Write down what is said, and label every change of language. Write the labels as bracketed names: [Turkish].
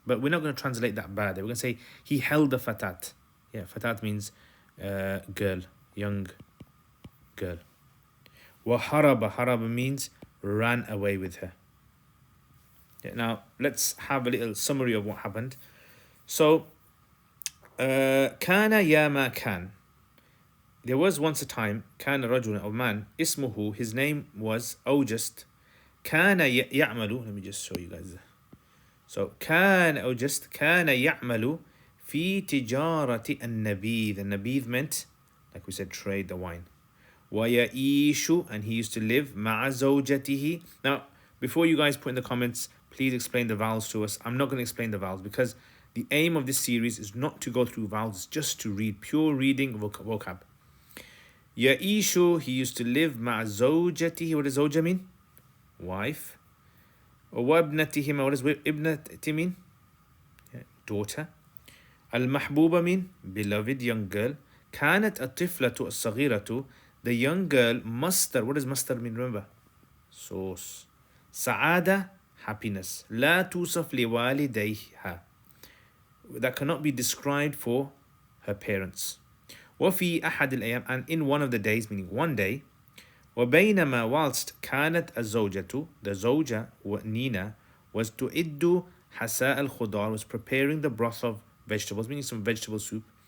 [English] But we're not going to translate that bad. We're going to say he held the fatat. Yeah, fatat means girl, young girl. وهرب, haraba means ran away with her. Yeah, now let's have a little summary of what happened. So [Arabic] كان يا ما كان. [English] There was once a time [Arabic] كان رجل, [English] a man, اسمه, his name was August. [Arabic] كان يعمل, [English] let me just show you guys. [Arabic] So كان أوجست كان يعمل في تجارة النبيذ. [English] The nabidh meant, like we said, trade, the wine. ويعيش, and he used to live [Arabic] مع زوجته. [English] Now, before you guys put in the comments, please explain the vowels to us. I'm not going to explain the vowels because the aim of this series is not to go through vowels, just to read, pure reading vocab. يعيش, he used to live [Arabic] مع زوجته. [English] What does زوجة mean? Wife. وابنتهما, what does ابنة mean? Daughter. المحبوبة mean beloved, young girl. [Arabic] كانت الطفلة الصغيرة, [English] the young girl, [Arabic] مصدر. [English] What does مصدر mean? Remember, source. سعادة, happiness. [Arabic] لا توصف لوالديها, [English] that cannot be described for her parents. [Arabic] وفي أحد الأيام, [English] and in one of the days, meaning one day. وبينما, whilst [Arabic] كانت الزوجة, [English] the زوجة Nina was [Arabic] تعد حساء الخضار, [English] was preparing the broth of vegetables, meaning some vegetable soup.